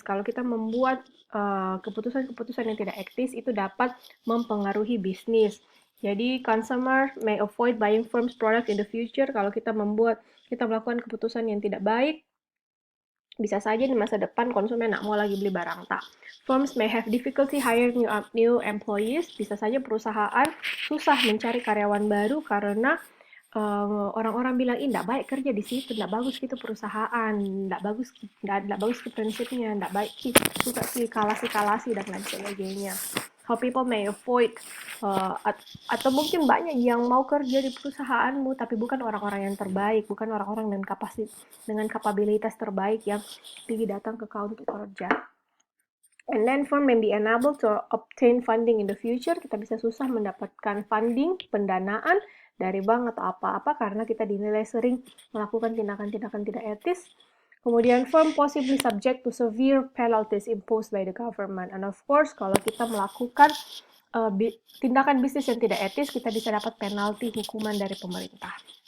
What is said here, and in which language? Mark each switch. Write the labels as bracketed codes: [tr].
[id] Kalau kita membuat keputusan-keputusan yang tidak etis, itu dapat mempengaruhi bisnis. [en] Jadi, consumer may avoid buying firms product in the future. [id] Kalau kita melakukan keputusan yang tidak baik, bisa saja di masa depan konsumen nggak mau lagi beli barang tak. [en] Firms may have difficulty hiring new employees. [id] Bisa saja perusahaan susah mencari karyawan baru karena orang-orang bilang, ih nggak baik kerja di situ, nggak bagus gitu perusahaan, nggak bagus ke prinsipnya, nggak baik suka sih kalasi dan lain sebagainya. [en] How people may avoid [id] atau mungkin banyak yang mau kerja di perusahaanmu tapi bukan orang-orang yang terbaik, bukan orang-orang dengan kapabilitas terbaik yang pergi datang ke kau untuk kerja. [en] And then firm may be unable to obtain funding in the future. [id] Kita bisa susah mendapatkan funding, pendanaan dari bank atau apa-apa karena kita dinilai sering melakukan tindakan-tindakan tidak etis. [en] Kemudian firm possibly subject to severe penalties imposed by the government. And of course, [id] kalau kita melakukan tindakan bisnis yang tidak etis, kita bisa dapat penalti hukuman dari pemerintah.